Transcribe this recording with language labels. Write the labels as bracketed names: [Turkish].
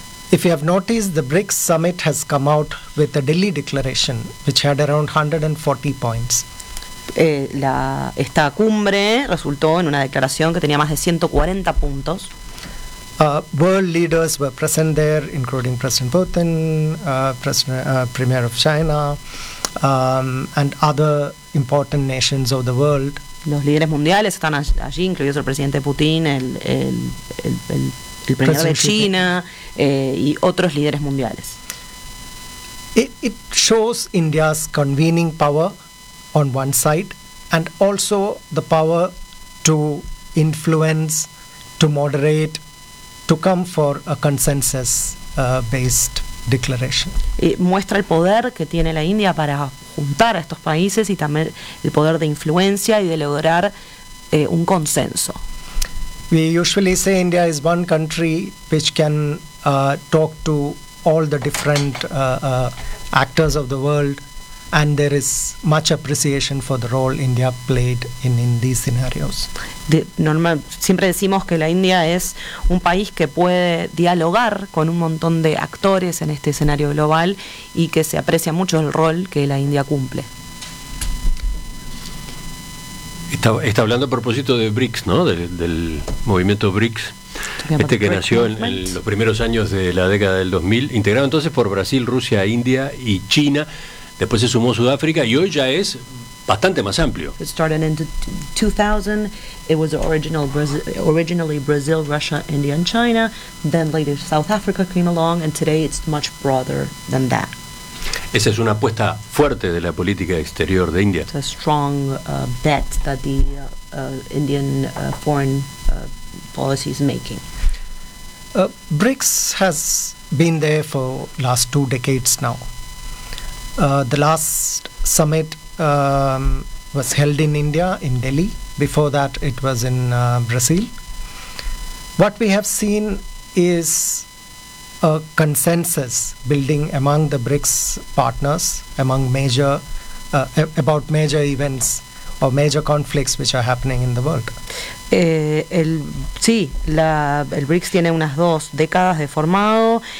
[English] If you have noticed, the BRICS summit has come out with a Delhi declaration which had around 140 points. [Spanish] Esta cumbre resultó en una declaración que tenía más de 140 puntos. [English] World leaders were present there, including President Putin, Premier of China, and other important nations of the world. [Spanish] Los líderes mundiales están allí, incluidos el presidente Putin, el Premier President de China, y otros líderes mundiales. [English] It shows India's convening power on one side, and also the power to influence, to moderate, to come for a consensus-based declaration. [Spanish] Y muestra el poder que tiene la India para juntar a estos países y también el poder de influencia y de lograr un consenso. [English] We usually say India is one country which can talk to all the different actors of the world, and there is much appreciation for the role India played in these scenarios. [Spanish] Normal, siempre decimos que la India es un país que puede dialogar con un montón de actores en este escenario global y que se aprecia mucho el rol que la India cumple. Está hablando a propósito de BRICS, ¿no? Del movimiento BRICS. Este que nació en los primeros años de la década del 2000, integrado entonces por Brasil, Rusia, India y China. Después se sumó Sudáfrica y hoy ya es bastante más amplio. [English] It started in 2000. It was originally Brazil, Russia, India and China. Then later South Africa came along and today it's much broader than that. [Spanish] Esa es una apuesta fuerte de la política exterior de India. [English] It's a strong bet that the Indian foreign policy is making. BRICS has been there for last two decades now. The last summit was held in India, in Delhi. Before that, it was in Brazil. What we have seen is a consensus building among the BRICS partners among major about major events or major conflicts which are happening in the world. [Spanish] El BRICS tiene unas dos décadas de formado.